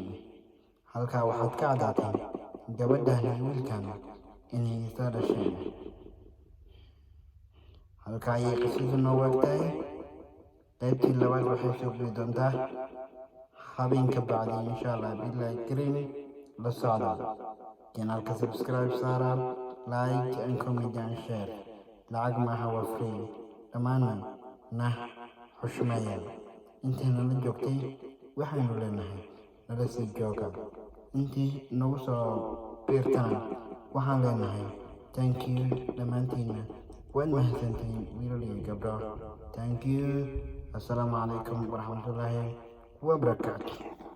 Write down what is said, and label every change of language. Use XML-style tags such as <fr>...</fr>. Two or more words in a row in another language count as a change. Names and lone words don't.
<so>Halkaa waxaad ka caddaatay gabadhan iyo wiilkan inay isla dhasheen. Halkaa ayay qisadu noo waagtahay. qaybtii labaad waxay soo geli doontaa habeenka bacdi,</so> <ar>إن شاء الله بالله كريم.</ar> <so>La socda channelka, subscribe saara,</so> <en>like and comment and share.</en> <so>Lacag maaha, waa free. Dhammaanna nah xushmeeya. Intayna la joogtay waxaynu leenahay nala sii jooga. Intii nagu soo biirtana waxaan leenahay</so> <en>thank you</en> <so>dhammaantiinna. waad mahadsantihiin wiilal iyo gabdho.</so> <en>Thank you.</en> <ar>السلام عليكم ورحمة الله وبركاته.</ar>